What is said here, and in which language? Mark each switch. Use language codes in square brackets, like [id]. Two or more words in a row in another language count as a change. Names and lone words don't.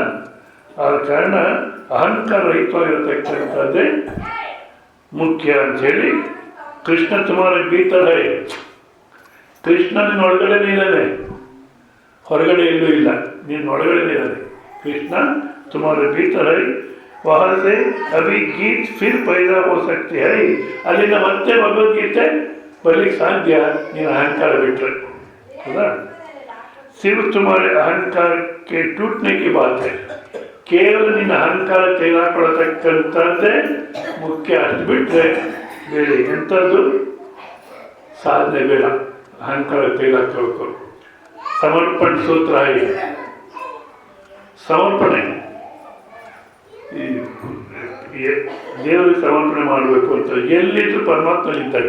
[kn] ಆದ ಕಾರಣ ಅಹಂಕಾರ ರಹಿತವಾಗಿರತಕ್ಕಂಥದ್ದೇ ಮುಖ್ಯ ಅಂಥೇಳಿ ಕೃಷ್ಣ [hi] तुम्हारे भीतर. [kn] ಕೃಷ್ಣ ನಿನ್ನ ಒಳಗಡೆ ಇದ್ದಾನೆ, ಹೊರಗಡೆ ಎಲ್ಲೂ ಇಲ್ಲ, ನಿನ್ನ ಒಳಗಡೆ ಇದ್ದಾನೆ. [hi] कृष्ण तुम्हारे भीतर वहाँ से अभी गीत फिर पैदा हो सकती है. [kn] अಲ್ಲಿಂದ ಮತ್ತೆ ಭಗವದ್ಗೀತೆ ಬರ್ಲಿಕ್ಕೆ ಸಾಧ್ಯ ನೀನು ಅಹಂಕಾರ ಬಿಟ್ಟರೆ. ಹೌದಾ? [hi] सिर्फ तुम्हारे अहंकार के टूटने की बात है. [kn] ಕೇವಲ ನಿನ್ನ ಅಹಂಕಾರ ತೆಗೆದುಕೊಳ್ಳತಕ್ಕಂಥದ್ದೇ ಮುಖ್ಯ. ಅಷ್ಟು ಬಿಟ್ಟರೆ ಬೇರೆ ಎಂಥದ್ದು ಸಾಧನೆ ಬೇಡ. ಅಹಂಕಾರ ತೆಗೆದುಕೊಳ್ಳಬೇಕು. ಸಮರ್ಪಣ ಸೂತ್ರ ಇದೆ. ಸಮರ್ಪಣೆ ದೇವರಿಗೆ ಸಮರ್ಪಣೆ ಮಾಡಬೇಕು ಅಂತ ಎಲ್ಲಿದ್ರು ಪರಮಾತ್ಮನಿದ್ದಾಗೆ.